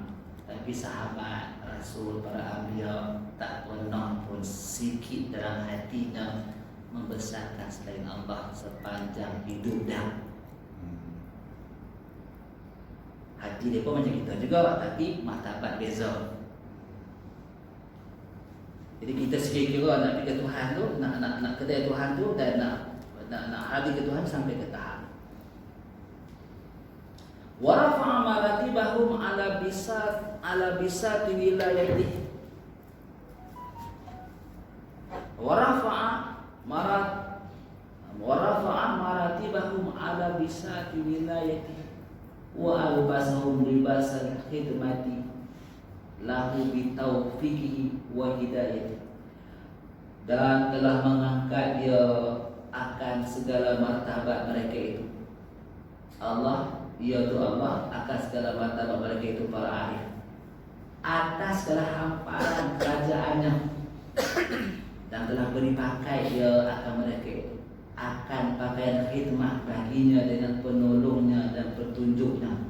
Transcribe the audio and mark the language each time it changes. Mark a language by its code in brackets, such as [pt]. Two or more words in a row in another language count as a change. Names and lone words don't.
[ms] Tapi sahabat Rasul, para anbiya tak pernah pun sikit dalam hatinya membesarkan selain Allah sepanjang hidup dah. Hati dia pun macam kita juga, tapi martabat beza. Jadi kita sekira-kira nak pergi ke Tuhan tu, nak kedai Tuhan tu, dan nak hadir ke Tuhan sampai ke tahap [ar] ورفع مراتبهم على بساط ولايته. ورفع مراتبهم على بساط ولايته وألبسهم لباس الخدمة له بتوفيقه وهدايته. [ms] dan telah mengangkat dia akan segala martabat mereka itu. Allah, iaitu Allah, akan segala martabat mereka itu para arif, atas segala hamparan kerajaannya, dan telah beri pakai dia akan mereka itu, akan pakaian khidmat baginya dengan penolongnya dan petunjuknya.